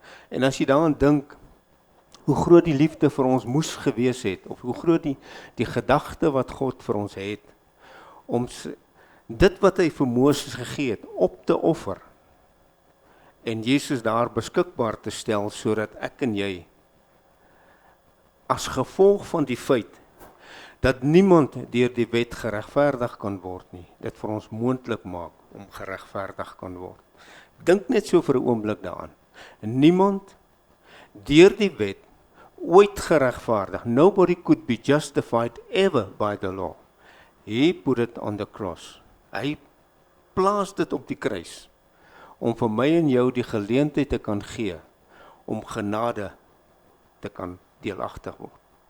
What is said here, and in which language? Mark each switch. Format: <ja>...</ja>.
<af>En as jy daaraan dink, hoe groot die liefde vir ons moes gewees het, of hoe groot die gedagte wat God vir ons het, om dit wat hy vir Moses gegee het, op te offer, en Jesus daar beskikbaar te stel, sodat ek en jy, as gevolg van die feit, dat niemand deur die wet geregverdig kan word nie, dit vir ons moontlik maak, om geregverdig kan word. Dink net so vir 'n oomblik daaraan. Niemand deur die wet ooit geregverdig.</af> <en>Nobody could be justified ever by the law. He put it on the cross.</en> <af>Hy plaas dit op die kruis, om vir my en jou die geleentheid te kan gee, om genade te kan deelagtig word.</af>